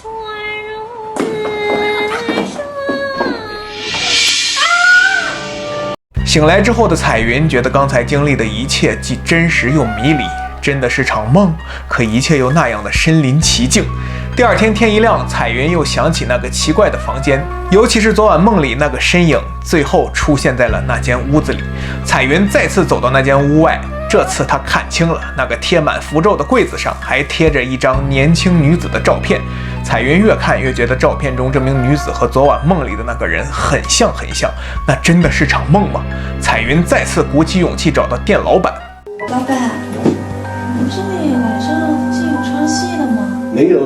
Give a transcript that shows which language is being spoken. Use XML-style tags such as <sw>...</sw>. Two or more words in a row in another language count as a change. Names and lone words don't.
<zh>醒來之後的彩雲覺得剛才經歷的一切既真實又迷離，真的是場夢，可一切又那樣的身臨其境。第二天天一亮，彩雲又想起那個奇怪的房間，尤其是昨晚夢裡那個身影，最後出現在了那間屋子裡。彩雲再次走到那間屋外，這次她看清了，那個貼滿符咒的櫃子上還貼着一張年輕女子的照片。彩雲越看越覺得照片中這名女子和昨晚夢裡的那個人很像很像，那真的是場夢嗎？彩雲再次鼓起勇氣找到店老闆。老闆，你這裡晚上是有唱戲的嗎？沒有啊。</zh>